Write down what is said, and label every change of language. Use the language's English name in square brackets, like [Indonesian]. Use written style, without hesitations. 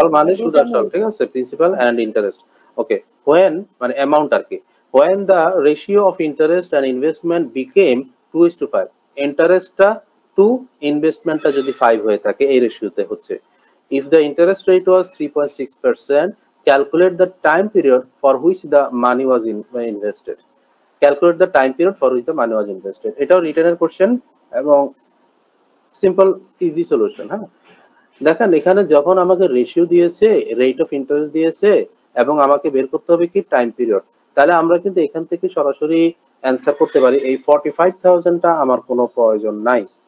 [Bangla] মানে সুদ আসল, ঠিক আছে, principal and interest. Okay, when মানে অ্যামাউন্ট আর কি, [English] when the ratio of interest and investment became 2:5, [Bangla] ইন্টারেস্টটা 2, ইনভেস্টমেন্টটা যদি 5 হয়ে থাকে, এই রেশিওতে হচ্ছে। [English] If the interest rate was 3.6%, calculate the time period for which the money was invested. Calculate the time period for which the money was invested. [Bangla] এটাও রিটেনের question এবং simple easy solution. হ্যাঁ, দেখেন এখানে যখন আমাকে রেশিও দিয়েছে, রেট অফ ইন্টারেস্ট দিয়েছে এবং আমাকে বের করতে হবে কি টাইম পিরিয়ড, তাহলে আমরা কিন্তু এখান থেকে সরাসরি অ্যান্সার করতে পারি এই 45,000টা আমার কোনো প্রয়োজন নাই।